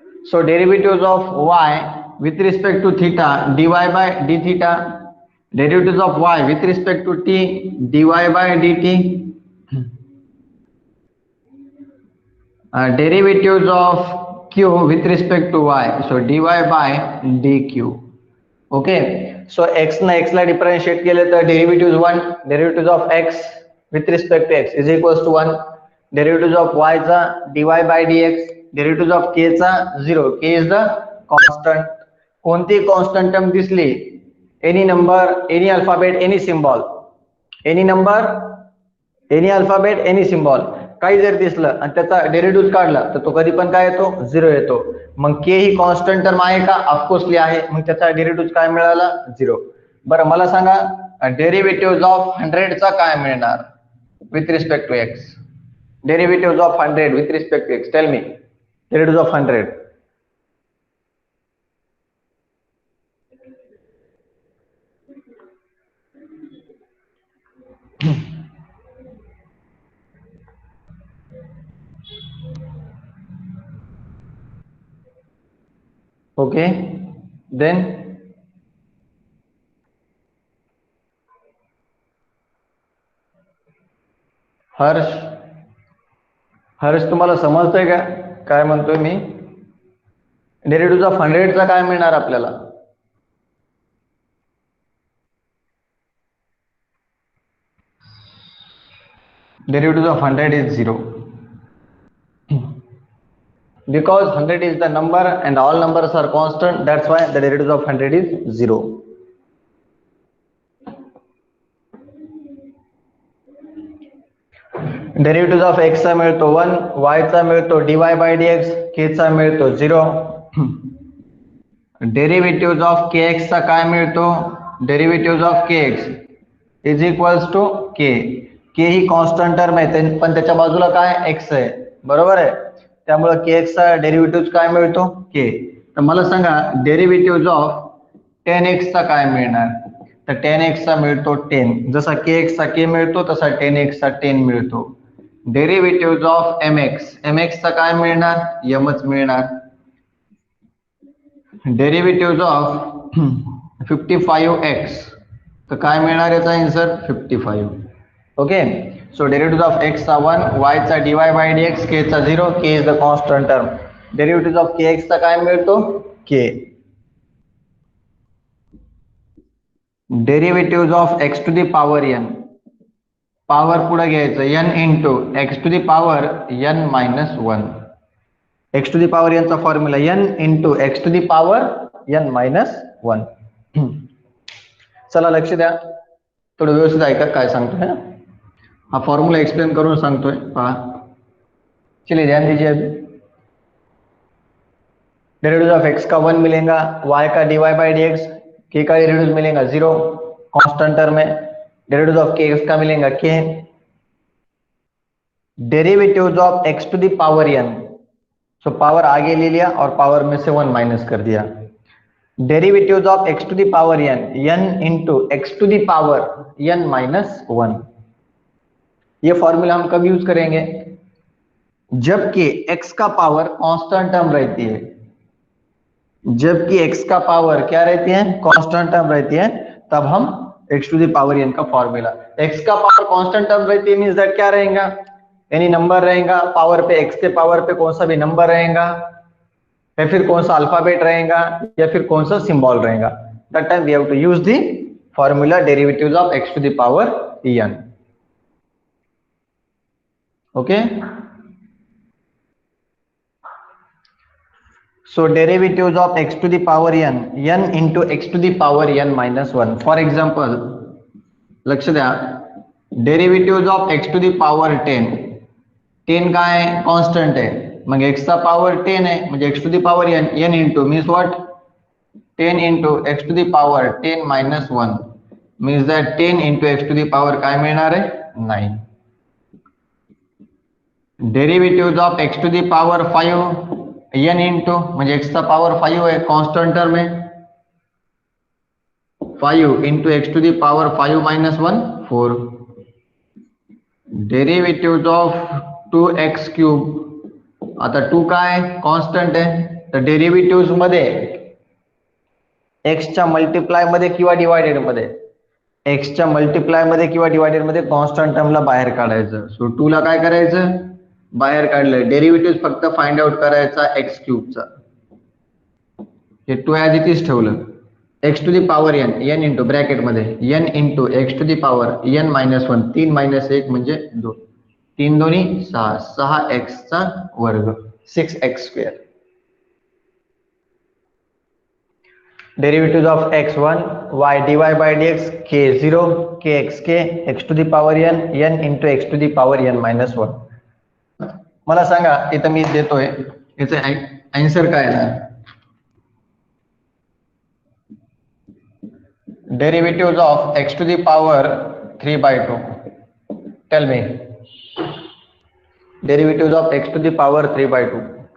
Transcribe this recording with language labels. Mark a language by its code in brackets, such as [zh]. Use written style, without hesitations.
[en] So derivatives of y with respect to theta dy by d theta, derivatives of y with respect to t dy by dt, derivatives of q with respect to y, so dy by dq. [mr] Okay, so x ना x ला differentiate केले तर derivative 1, [en] Derivative of x with respect to x is equals to 1. [mr] Derivative of y चा dy bye dx, derivative of k चा 0. [en] k is the constant. [mr] कोणती constant term दिसली, any number, any alphabet, any symbol, any number, any alphabet, any symbol, काही जर दिसलं आणि त्याचा derivative काढला तर तो कधी पण काय येतो? 0 येतो. मग के ही कॉन्स्टंट टर्म आहे का? ऑफकोर्सली आहे. मग त्याचा डेरिव्हेटिव्ह काय मिळाला? 0. बरं मला सांगा, डेरिव्हेटिव्ह ऑफ 100 चा काय मिळणार with respect to x? [en] Derivative of 100 with respect to x, tell me, derivative of 100. Okay, then [mr] Harsh, Harsh तुम्हाला समजतंय का काय म्हणतोय मी? डेरिव्हेटिव्ह ऑफ 100चा काय मिळणार आपल्याला? [en] Derivative of 100 is 0 because 100 is the number and all numbers are constant, that's why the derivative of 100 is 0. [mr] Derivative of x चा मिळतो 1, y चा मिळतो dy by dx, k चा मिळतो 0. डेरिव्हेटिव्ह ऑफ kx चा काय मिळतो? [en] Derivative of kx is equals to k. [mr] k he constant term आहे पण त्याच्या बाजूला काय x आहे, बरोबर आहे. त्यामुळे kx चा डेरिव्हेटिव्ह काय मिळतो k. तर मला सांगा डेरिव्हेटिव्ह ऑफ 10x चा काय मिळणार? तर 10x चा मिळतो 10. जसा kx चा k मिळतो तसा 10x चा 10 मिळतो. डेरिव्हेटिव्ह ऑफ mx चा काय मिळणार? mच मिळणार. डेरिव्हेटिव्ह ऑफ 55x तर काय मिळणार याचा answer 55. Okay, so derivative of x चा 1, y चा dy by dx, k चा 0, k is the constant term. Derivative of kx चा काय मिळतो k. Derivative of x to the power n, power पुढे घ्यायचं n into x to the power n minus 1. x to the power n चा formula n into x to the power n minus 1. चला लक्ष द्या, थोडं व्यवस्थित ऐका काय सांगतोय. हा फॉर्मूला एक्सप्लेन करून सांगतोय, पहा. [hi] चलिए ध्यान दीजिए. अभी डेरिवेटिव ऑफ x का 1 मिलेगा, y का dy by D x, k का डेरिवेटिव मिलेगा 0 कांस्टेंट टर्म में. डेरिवेटिव ऑफ kx का मिलेगा k. Derivative of x to the power n, so power आगे ले लिया और पावर में से 1 माइनस कर दिया. [en] Derivative of x to the power n into x to the power n minus 1. [hi] ये फॉर्मूला हम कब यूज करेंगे? जबकि x का पावर कांस्टेंट टर्म रहती है. जबकि x का पावर क्या रहती है? कांस्टेंट टर्म रहती है. तब हम x to the power n का फॉर्मूला, x का पावर कांस्टेंट टर्म रहती है मींस दैट क्या रहेगा? एनी नंबर रहेगा पावर पे, x के पावर पे कौन सा भी नंबर रहेगा या फिर कौन सा अल्फाबेट रहेगा या फिर कौन सा सिंबल रहेगा. [en] That time we have to use the formula derivatives of x to the power n. Okay, so derivatives of x to the power n into x to the power n minus 1. For example, [mr] लक्ष द्या, derivative of x to the power 10, 10 काय आहे? Constant आहे. मग x चा power 10 आहे म्हणजे x to the power n, n into means what? 10 into x to the power 10 minus 1 means that 10 into x to the power काय मिळणार आहे? 9. Derivative of x to the power 5 n into म्हणजे x चा power 5 [hi] है, constant term है. [mr] 5 into x to the power 5 minus 1 4. Derivative of 2x cube, आता 2 काय constant आहे तर डेरिव्हेटिव्ह मध्ये x च्या मल्टिप्लाय मध्ये किंवा डिवायडेड मध्ये, x च्या मल्टिप्लाय मध्ये किंवा डिवायडेड मध्ये कांस्टेंट टर्मला बाहेर काढायचं. सो 2 ला काय करायचं? बाहेर काढलं. डेरिव्हेटिव्ह फक्त फाइंड आउट करायचा x क्यूब चा. हे 2 ॲज इट इज ठेवलं. x to the power n, n into bracket मध्ये n into x to the power n minus 1, 3 minus 1 म्हणजे 2, 3 दोन्ही 6, 6x चा वर्ग 6x square. [en] Derivative of x1, y dy by dx, k 0, kx k, x to the power n, n into x to the power n minus 1. [mr] मला सांगा इथं मी देतोय याचं answer काय आहे? [en] Derivative of x to the power 3/2. Tell me derivative of x to the power 3/2.